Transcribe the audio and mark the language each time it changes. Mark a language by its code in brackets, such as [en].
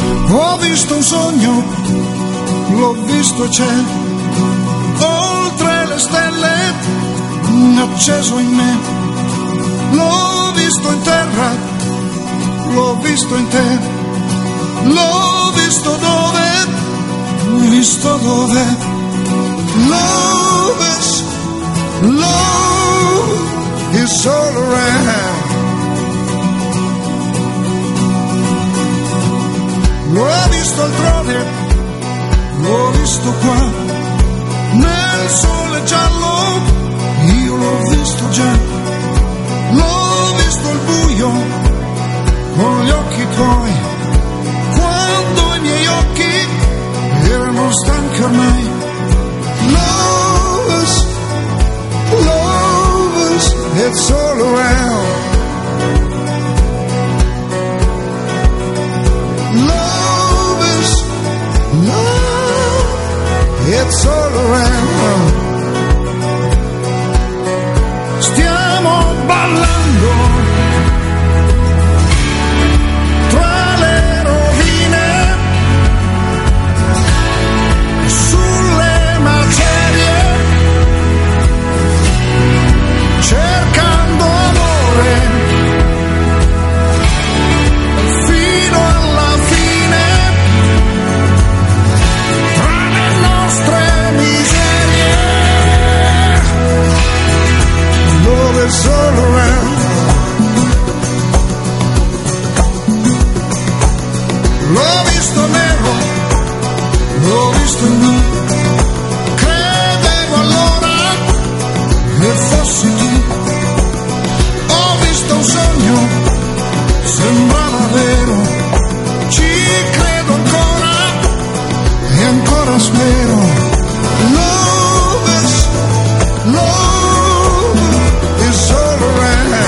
[it] Ho visto un sogno, l'ho visto e c'è, oltre le stelle, acceso in me. L'ho visto in terra, l'ho visto in te, l'ho visto dove, visto dove. [en] Love is, love is all around. [it] L'ho visto altrove, l'ho visto qua, nel sole giallo, io l'ho visto già. L'ho visto al buio, con gli occhi tuoi, quando i miei occhi erano stanchi ormai. [en] Love is, love is, it's all around. Love is, love, it's all around. [it] Stiamo ballando tra le rovine, sulle macerie, cercando amore fino alla fine, tra le nostre miserie. [en] Love is all around. [it] L'ho visto nero, l'ho visto in blu, credevo allora che fossi tu. Ho visto un sogno, sembrava vero, ci credo ancora e ancora spero. [en] Love is, love is all around.